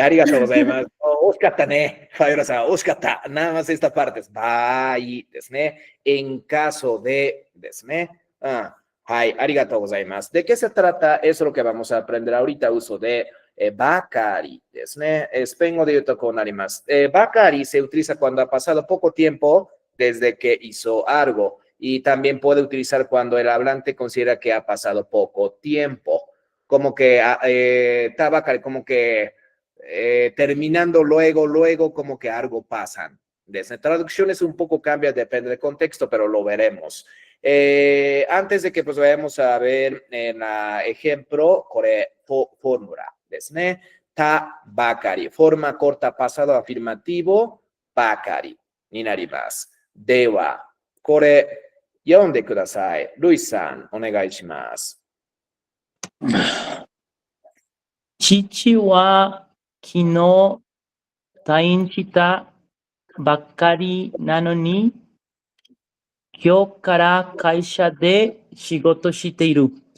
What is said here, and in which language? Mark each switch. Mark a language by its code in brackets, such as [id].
[ja] ありがとうございます。惜しかったね。ファビオラさん、惜しかった。 [es] nada más esta parte [ja] です。場合ですね。 [es] en caso de [ja] ですね。はい、ありがとうございます。 [es] ¿De qué se trata? Eso es lo que vamos a aprender ahorita. Uso de bakari [ja] ですね。スペイン語で言うとこうなります。 [es] bakari se utiliza cuando ha pasado poco tiempo desde que hizo algo. Y también puede utilizar cuando el hablante considera que ha pasado poco tiempo. Como que bakari, como que terminando luego, como que algo pasan. Desde traducciones un poco cambia, depende del contexto, pero lo veremos. Antes de que pues vayamos a ver en ejemplo, fórmula, [ja] ですね。たばかり。 [es] forma corta pasado afirmativo, [ja] ばかりになります。では、これ読んでください。ルイさん、お願いします。父は昨日退院したばっかりなのに、今日から会社で仕事している。